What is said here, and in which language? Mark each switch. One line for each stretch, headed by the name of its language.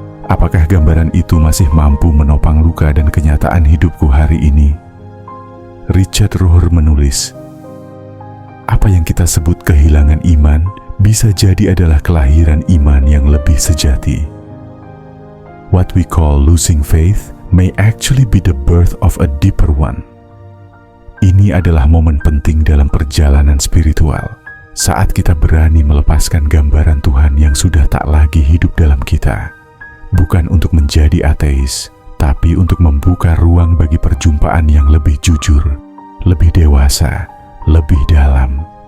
Indonesian: Apakah gambaran itu masih mampu menopang luka dan kenyataan hidupku hari ini? Richard Rohr menulis, apa yang kita sebut kehilangan iman bisa jadi adalah kelahiran iman yang lebih sejati.
English: What we call losing faith may actually be the birth of a deeper one.
Indonesian: Ini adalah momen penting dalam perjalanan spiritual, saat kita berani melepaskan gambaran Tuhan yang sudah tak lagi hidup dalam kita. Bukan untuk menjadi ateis, tapi untuk membuka ruang bagi perjumpaan yang lebih jujur, lebih dewasa, lebih dalam.